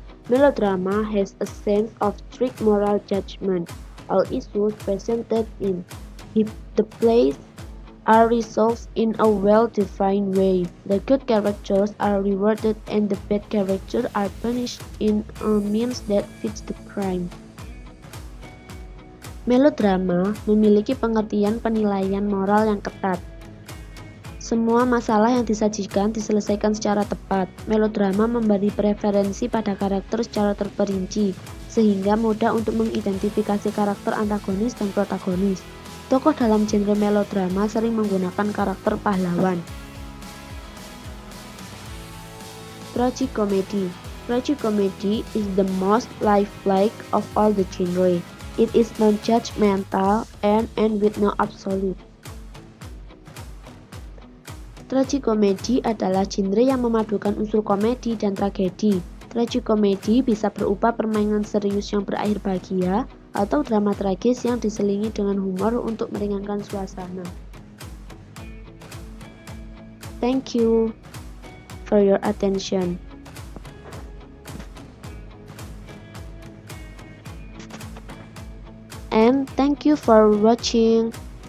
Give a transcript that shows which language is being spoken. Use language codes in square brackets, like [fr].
[en] Melodrama has a sense of strict moral judgment. All issues presented in the plays are resolved in a well-defined way. The good characters are rewarded and the bad characters are punished in a means that fits the crime. [id] Melodrama memiliki pengertian penilaian moral yang ketat. Semua masalah yang disajikan diselesaikan secara tepat. Melodrama memberi preferensi pada karakter secara terperinci, sehingga mudah untuk mengidentifikasi karakter antagonis dan protagonis. Tokoh dalam genre melodrama sering menggunakan karakter pahlawan. [en] Tragicomedy. Tragicomedy is the most lifelike of all the genre. It is non-judgmental and with no absolute. [id] Tragicomedy adalah genre yang memadukan unsur komedi dan tragedi. Tragicomedy bisa berupa permainan serius yang berakhir bahagia atau drama tragis yang diselingi dengan humor untuk meringankan suasana. [en] Thank you for your attention. And thank you for watching.